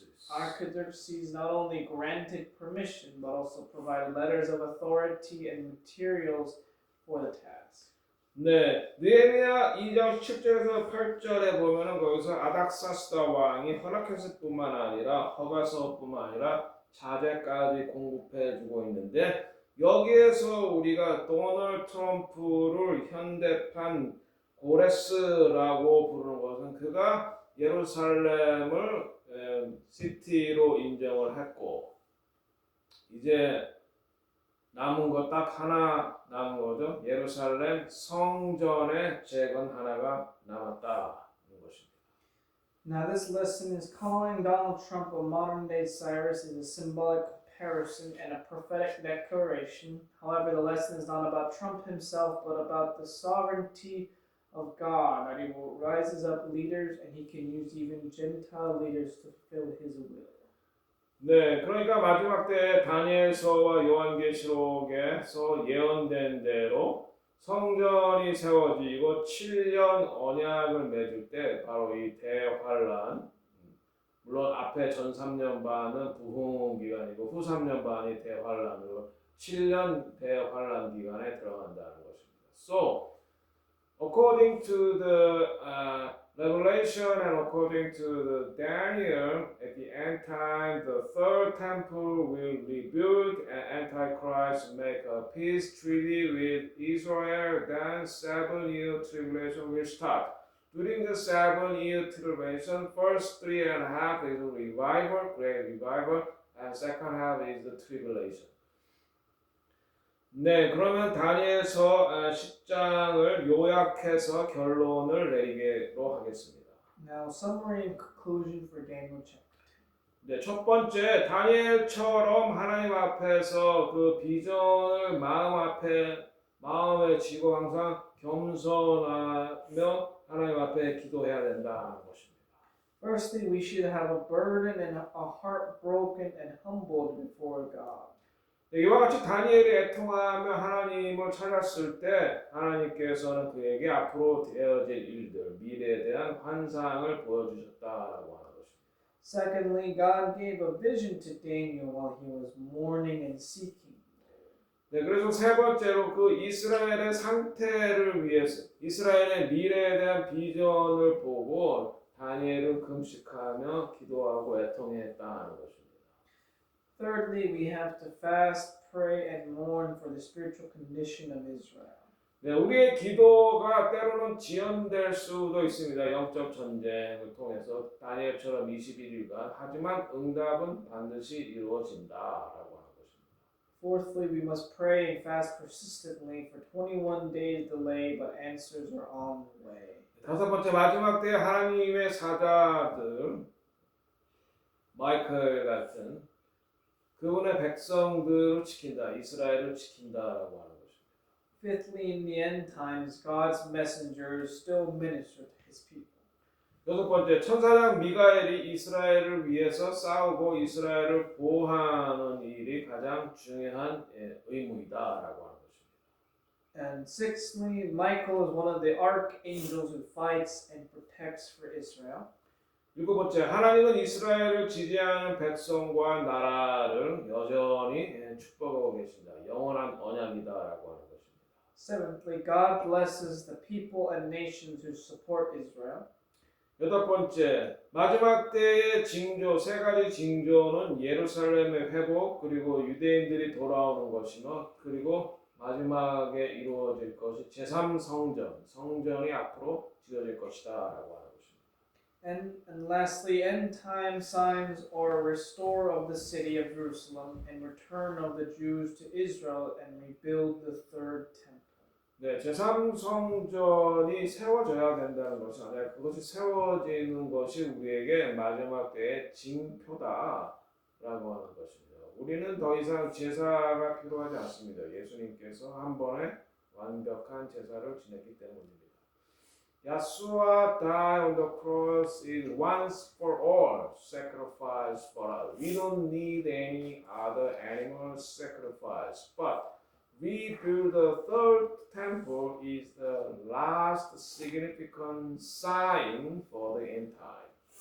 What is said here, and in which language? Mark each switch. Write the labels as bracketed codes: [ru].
[en] Artaxerxes not only granted permission, but also provided letters of authority and materials for the task. [ko] 네, 느헤미야 2장 7절에서 8절에 보면은 거기서 아닥사스다 왕이 허락했을 뿐만 아니라 허가서뿐만 아니라 자재까지 공급해주고 있는데 여기에서 우리가 도널드 트럼프를 현대판 고레스라고 부르는 것은 그가 예루살렘을 시티로 인정을 했고 이제 남은 거 딱 하나 남은 거죠. 예루살렘 성전의 재건 하나가 남았다는 것입니다. [en] Now this lesson is calling Donald Trump a modern-day Cyrus is a symbolic comparison and a prophetic declaration. However, the lesson is not about Trump himself, but about the sovereignty of God, that he will rises up leaders and he can use even Gentile leaders to fulfill his will. [ko] 네, 그러니까 마지막 때 다니엘서와 요한계시록에서 예언된 대로 성전이 세워지고 7년 언약을 맺을 때 바로 이 대환란, 물론 앞에 전 3년 반은 부흥 기간이고 후 3년 반이 대환란으로 7년 대환란 기간에 들어간다는 것입니다. [en] So, according to the Revelation and according to the Daniel, at the end time, the third temple will be built and Antichrist make a peace treaty with Israel. Then 7-year tribulation will start. During the 7-year tribulation, first 3.5 is a revival, great revival, and second half is the tribulation. [ko] 네, 그러면 다니엘서 10장을 요약해서 결론을 내리기로 하겠습니다. [en] Now, summary and conclusion for Daniel chapter 2. [ko] 네, 첫 번째, 다니엘처럼 하나님 앞에서 그 비전을 마음에 쥐고 항상 겸손하며 하나님 앞에 기도해야 된다는 것입니다. [en] Firstly, we should have a burden and a heart broken and humbled before God. [ko] 네, 이와 같이 다니엘이 애통하며 하나님을 찾았을 때 하나님께서는 그에게 앞으로 되어질 일들, 미래에 대한 환상을 보여주셨다라고 하는 것입니다. [en] Secondly, God gave a vision to Daniel while he was mourning and seeking. [ko] 네, 그래서 세 번째로 그 이스라엘의 상태를 위해서 이스라엘의 미래에 대한 비전을 보고 다니엘은 금식하며 기도하고 애통했다는 것입니다. [en] Thirdly, we have to fast, pray, and mourn for the spiritual condition of Israel. [ko] 네, 우리의 기도가 때로는 지연될 수도 있습니다. 영적 전쟁을 통해서 다니엘처럼 21일간 하지만 응답은 반드시 이루어진다라고 하는 것입니다. [en] Fourthly, we must pray and fast persistently for 21 days delay, but answers are on the way. [ko] 다섯 번째, 마지막 때에 하나님의 사자들 마이클 같은 그분의 백성들을 지킨다, 이스라엘을 지킨다라고 하는 것입니다. [en] Fifthly, in the end times, God's messengers still minister to his people. [ko] 여섯 번째, 천사장 미가엘이 이스라엘을 위해서 싸우고 이스라엘을 보호하는 일이 가장 중요한 의무이다라고 하는 것입니다. [en] And sixthly, Michael is one of the archangels who fights and protects for Israel. [ko] 일곱 번째, 하나님은 이스라엘을 지지하는 백성과 나라를 여전히 축복하고 계신다. 영원한 언약이다라고 하는 것입니다. [en] Seventhly, God blesses the people and nations who support Israel. [ko] 여덟 번째, 마지막 때의 징조, 세 가지 징조는 예루살렘의 회복, 그리고 유대인들이 돌아오는 것이며, 그리고 마지막에 이루어질 것이 제3성전, 성전이 앞으로 지어질 것이다라고 하는 것입니다. [en] And lastly, end time signs are restore of the city of Jerusalem and return of the Jews to Israel and rebuild the third temple. [ko] 네, 제3성전이 세워져야 된다는 것이 아니라 그것이 세워지는 것이 우리에게 마지막 때의 징표다라고 하는 것입니다. 우리는 더 이상 제사가 필요하지 않습니다. 예수님께서 한 번에 완벽한 제사를 지냈기 때문입니다. [en] Yeshua died on the cross is once for all sacrifice for us. We don't need any other animal sacrifice, but we build the third temple is the last significant sign for the end time.